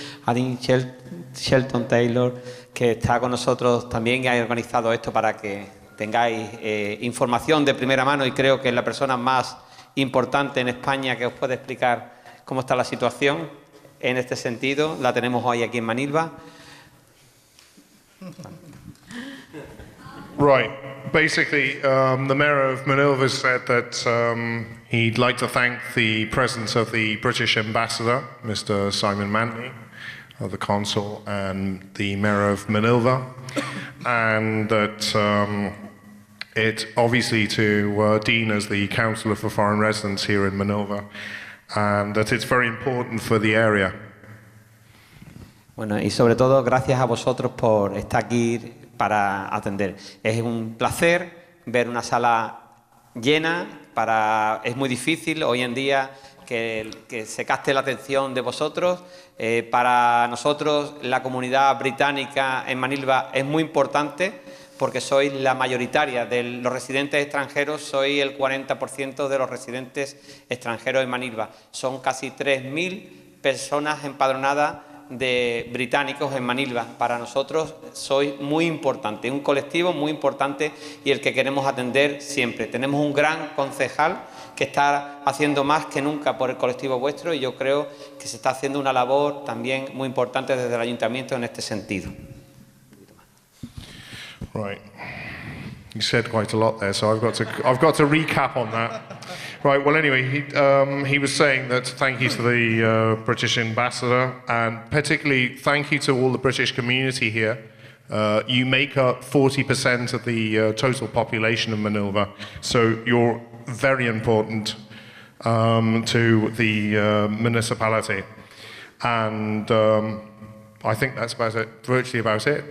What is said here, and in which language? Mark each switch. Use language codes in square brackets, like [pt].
[es] Adin Shelton Taylor, que está con nosotros también y ha organizado esto para que tengáis información de primera mano, y creo que es la persona más importante en España que os puede explicar cómo está la situación en este sentido. La tenemos hoy aquí en Manilva. [en] Right. Basically, the Mayor of Manilva has said that he'd like to thank the presence of the British Ambassador, Mr. Simon Manley, of the Consul, and the Mayor of Manilva, and that it obviously to Dean as the Councillor for Foreign Residents here in Manilva, and that it's very important for the area. [es] Bueno, y sobre todo gracias a vosotros por estar aquí para atender. Es un placer ver una sala llena. Es muy difícil hoy en día que se capte la atención de vosotros. Para nosotros, la comunidad británica en Manilva es muy importante porque sois la mayoritaria de los residentes extranjeros, sois el 40% de los residentes extranjeros en Manilva. Son casi 3.000 personas empadronadas de británicos en Manilva. Para nosotros sois muy importante, un colectivo muy importante y el que queremos atender siempre. Tenemos un gran concejal que está haciendo más que nunca por el colectivo vuestro, y yo creo que se está haciendo una labor también muy importante desde el ayuntamiento en este sentido. [en] Right. You said quite a lot there, so I've got to recap on that. Right. Well, anyway, he was saying that thank you to the British Ambassador, and particularly thank you to all the British community here. You make up 40% of the total population of Manilva, so you're very important to the municipality, and I think that's virtually about it.